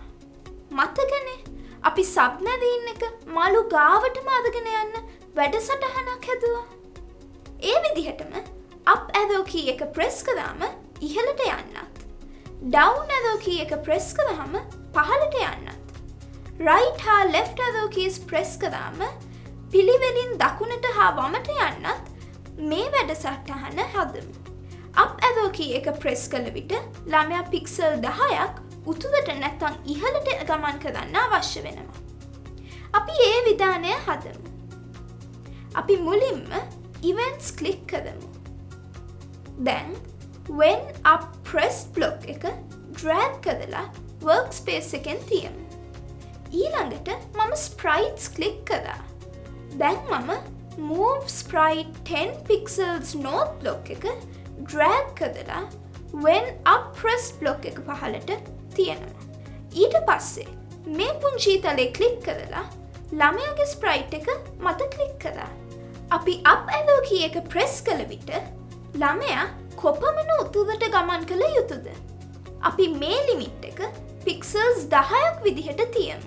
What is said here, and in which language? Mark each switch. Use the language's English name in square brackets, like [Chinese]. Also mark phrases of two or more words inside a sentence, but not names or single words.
[Sinhala] මතකනේ අපි සබ්මැරීන් එක මලු ගාවටම අරගෙන යන්න වැඩසටහනක් හැදුවා. ඒ විදිහටම [English] up arrow key [Sinhala] එක press කරාම ඉහළට යන්නත්, [English] down arrow key [Sinhala] එක press කරාම පහළට යන්නත්, right හා [English] left arrow keys press [Sinhala] කරාම පිළිවෙලින් දකුණට හා වමට යන්නත් මේ වැඩසටහන හදමු. [English] up arrow key [Sinhala] එක press කළ විට ළමයා පික්සල් 10ක් උතුරට නැත්නම් ඉහළට ගමන් කරන්න අවශ්‍ය වෙනවා. අපි ඒ විධානය හදමු. අපි මුලින්ම [English] events click [Sinhala] කරමු. දැන් [English] when up press block [Sinhala] එක drag කරලා workspace එකෙන් තියමු. ඊළඟට මම [English] sprites click [Sinhala] කරා. දැන් මම [English] move sprite 10 pixels north block [Sinhala] එක drag කරලා [English] when up press block [Sinhala] එක පහළට තියනවා. ඊට පස්සේ මේ පුංචි තලේ click කරලා ළමයාගේ sprite එක මත click කරා. අපි [English] up arrow key [Sinhala] එක press කළ විට ළමයා කොපමණ උතුරට ගමන් කළ යුතුද? අපි මේ ලිමිට් එක pixels 10ක් විදිහට තියමු.